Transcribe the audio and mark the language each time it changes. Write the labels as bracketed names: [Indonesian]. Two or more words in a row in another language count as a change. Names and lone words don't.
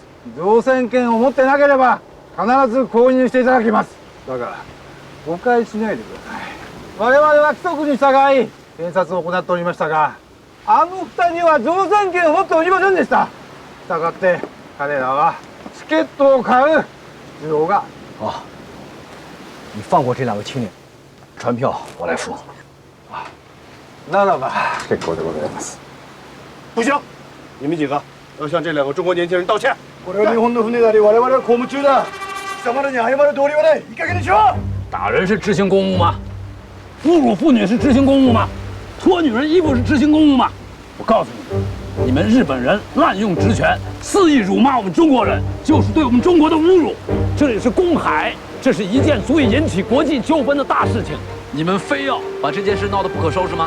[Japanese] 乗船券を持ってなければ必ず購入していただきます。だから誤解しないでください。我々は規則に従い検察を行っておりましたが、あの二人は乗船券を持っておりませんでした。したがって彼らはチケットを買う必要が。 [Chinese] 啊，你放过这两个青年，船票我来付。 [Japanese] ならば結構でございます。 [Chinese] 不行，你们几个要向这两个中国年轻人道歉。 [Japanese] これは日本の船であり、我々は公務中だ。貴様らに謝る道理はない。いい加減にしろ！ [Chinese] 打人是执行公务吗？侮辱妇女是执行公务吗？脱女人衣服是执行公务吗？我告诉你们，你们日本人滥用职权，肆意辱骂我们中国人，就是对我们中国的侮辱。这里是公海，这是一件足以引起国际纠纷的大事情，你们非要把这件事闹得不可收拾吗？